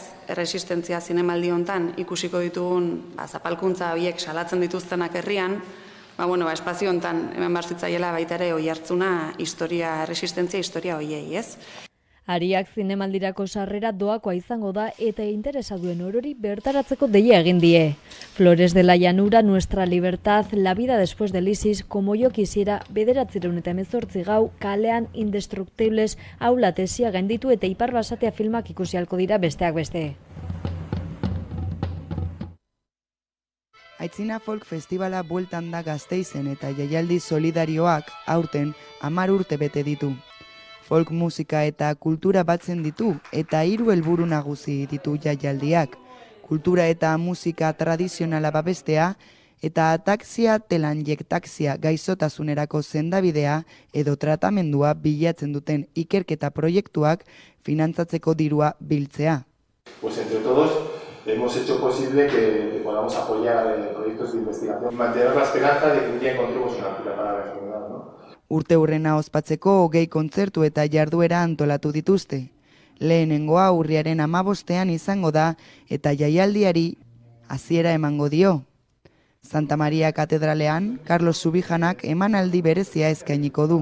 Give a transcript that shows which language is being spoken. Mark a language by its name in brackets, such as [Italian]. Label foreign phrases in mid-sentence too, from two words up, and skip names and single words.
[Basque] Erresistentzia zinemaldi hontan ikusiko ditugun zapalkuntza horiek salatzen dituztenak herrian, espazio hontan hemen bar zitzaiela baita ere oihartzuna erresistentzia historia horiei, ez? Ariak zinemaldirako sarrera doakoa izango da eta interesa duen orori bertaratzeko deia egin die. Flores de la Llanura, Nuestra Libertad, La vida después del ISIS, Como yo quisiera, 1918 gau, kalean Indestructibles, Aula tesia gainditu eta Ipar Basatia filmak ikusi ahalko dira besteak beste. Aitzina Folk Festivala bueltan da Gasteizen eta jaialdi solidarioak aurten 10 urte bete ditu. Folk musika eta kultura batzen ditu eta 3 helburu nagusi ditu jaialdiak. Kultura eta musika tradizionala babestea eta ataxia telangiektaxia gaixotasunerako sendabidea edo tratamendua bilatzen duten ikerketa proiektuak finantzatzeko dirua biltzea. [Spanish] Pues entre todos hemos hecho posible que podamos apoyar proyectos de investigación, mantener la esperanza de que un día encontremos una cura para la enfermedad, ¿no? [Basque] Urteurrena ospatzeko 20 kontzertu eta jarduera antolatu dituzte. Lehenengoa urriaren 15ean izango da eta jaialdiari hasiera emango dio. Santa Maria Katedralean, Carlos Subijanak emanaldi berezia eskainiko du.